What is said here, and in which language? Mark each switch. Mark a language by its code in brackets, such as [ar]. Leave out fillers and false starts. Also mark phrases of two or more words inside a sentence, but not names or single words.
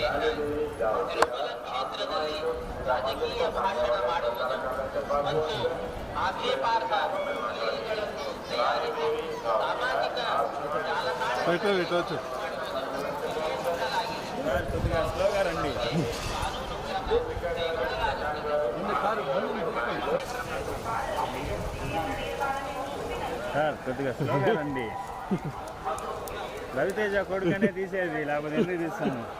[kn] ತ್ರಿಶೂಲ ಕ್ಷೇತ್ರದಲ್ಲಿ ರಾಜಕೀಯ ಭಾಷಣ ಮಾಡುವುದು ಮತ್ತು ಆಕ್ಷೇಪಾರ್ಹ ರೀಲ್ಗಳನ್ನು ತಯಾರಿಸಿ ಸಾಮಾಜಿಕ ಜಾಲತಾಣಗಳಲ್ಲಿ [te] కొద్దిగా స్లోగా రండి. రవితేజ కొడుకనే తీసేది, లేకపోతే ఎందుకు తీస్తాను?